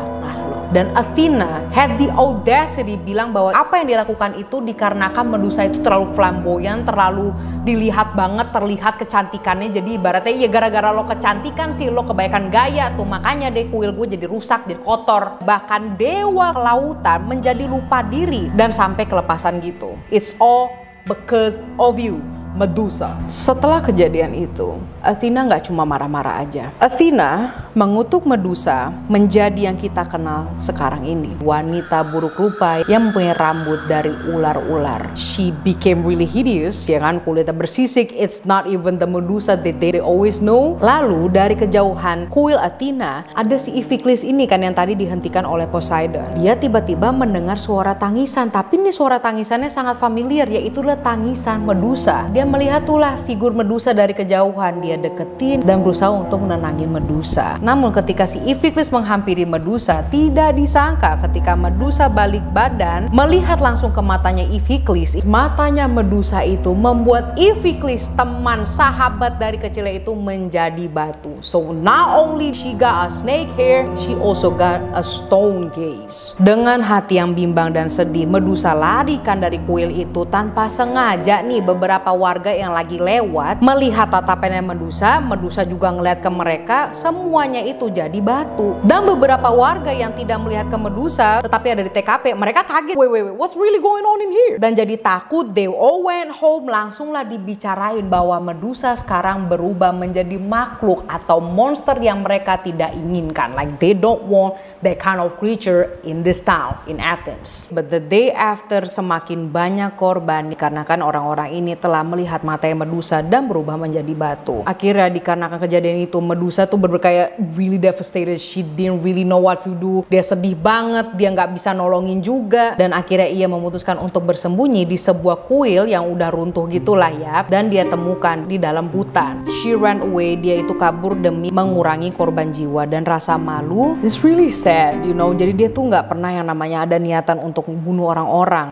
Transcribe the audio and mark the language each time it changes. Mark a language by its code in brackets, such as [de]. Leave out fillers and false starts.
[id] Nah, dan Athena [en] had the audacity [id] bilang bahwa apa yang dilakukan itu dikarenakan Medusa itu terlalu flamboyan, terlalu dilihat banget, terlihat kecantikannya. Jadi ibaratnya ya gara-gara lo kecantikan sih, lo kebaikan gaya tuh, makanya deh kuil gue jadi rusak, jadi kotor. Bahkan dewa kelautan menjadi lupa diri dan sampai kelepasan gitu. [en] It's all because of you, Medusa. [id] Setelah kejadian itu, Athena nggak cuma marah-marah aja. Athena mengutuk Medusa menjadi yang kita kenal sekarang ini. Wanita buruk rupa yang mempunyai rambut dari ular-ular. [en] She became really hideous, [id] ya kan, kulitnya bersisik. [en] It's not even the Medusa that they always know. [id] Lalu dari kejauhan kuil Athena, ada si Iphiclus ini kan yang tadi dihentikan oleh Poseidon. Dia tiba-tiba mendengar suara tangisan, tapi ini suara tangisannya sangat familiar, yaitu tangisan Medusa. Dia melihat tulah figur Medusa dari kejauhan. Dia deketin dan berusaha untuk menenangin Medusa. Namun ketika si Iphiclus menghampiri Medusa, tidak disangka ketika Medusa balik badan melihat langsung ke matanya Iphiclus. Matanya Medusa itu membuat Iphiclus, teman sahabat dari kecilnya itu, menjadi batu. [en] So not only she got a snake hair, she also got a stone gaze. [id] Dengan hati yang bimbang dan sedih, Medusa larikan dari kuil itu. Tanpa sengaja nih, beberapa warga yang lagi lewat melihat tatapannya Medusa. Medusa juga ngeliat ke mereka, semuanya itu jadi batu. Dan beberapa warga yang tidak melihat ke Medusa tetapi ada di TKP, mereka kaget, [en] wait, what's really going on in here? [id] Dan jadi takut, [en] they all went home. [id] Langsunglah dibicarain bahwa Medusa sekarang berubah menjadi makhluk atau monster yang mereka tidak inginkan. [en] Like they don't want that kind of creature in this town, in Athens. But the day after, [id] semakin banyak korban dikarenakan orang-orang ini telah melihat matanya Medusa dan berubah menjadi batu. Akhirnya dikarenakan kejadian itu, Medusa tuh kayak [en] really devastated. She didn't really know what to do. [id] Dia sedih banget, dia nggak bisa nolongin juga. Dan akhirnya ia memutuskan untuk bersembunyi di sebuah kuil yang udah runtuh gitulah ya. Dan dia temukan di dalam hutan. [en] She ran away, [id] dia itu kabur demi mengurangi korban jiwa dan rasa malu. [en] It's really sad, you know. [id] Jadi dia tuh nggak pernah yang namanya ada niatan untuk bunuh orang-orang.